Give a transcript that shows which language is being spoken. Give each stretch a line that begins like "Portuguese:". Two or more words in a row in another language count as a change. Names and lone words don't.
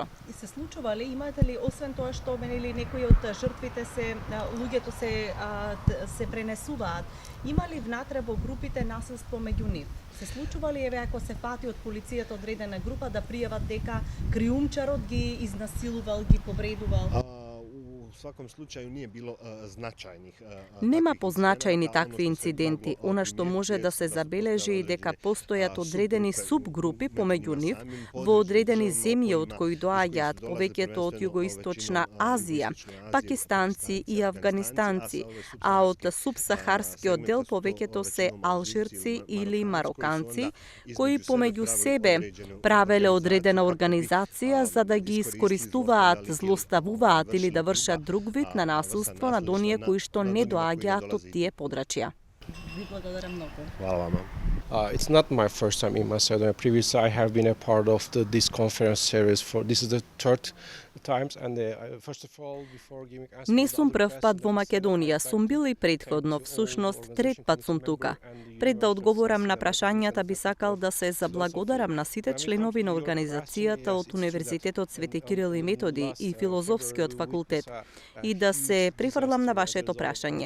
Macedonian: И се случува ли, имате ли, освен тоа што менили некои од жртвите луѓето се пренесуваат, има ли внатре во групите насилство меѓу нив? Се случува ли ако се фати од полицијата одредена група да пријават дека криумчарот ги изнасилувал, ги повредувал?
Serbian: svakom slučaju nije bilo značajnih.
Macedonian: Nема позначајни такви инциденти. Она што може да се забележи и дека постојат одредени субгрупи помеѓу нив во одредени земји од кои доаѓаат повеќето од југоисточна Азија, пакистанци и афганистанци, а од субсахарскиот дел повеќето се алжирци или мароканци, кои помеѓу себе правеле одредена организација за да ги искористуваат, злоставуваат или да вршат друг вид на насилство над оние кои што не доаѓаат од тие подрачја. Ви благодарам многу.
Serbian: Hvala vama.
English: It's not my first time in Macedonia. Previously, I have been a part of this conference series. This is the third times, and first of all, before giving answers.
Macedonian: Не сум прв пат во Македонија, сум бил и претходно, всушност трет пат сум тука. Пред да одговорам на прашањата, би сакал да се заблагодарам на сите членови на организацијата од Универзитетот Свети Кирил и Методи и Филозофскиот факултет и да се прифрлам на вашето прашање.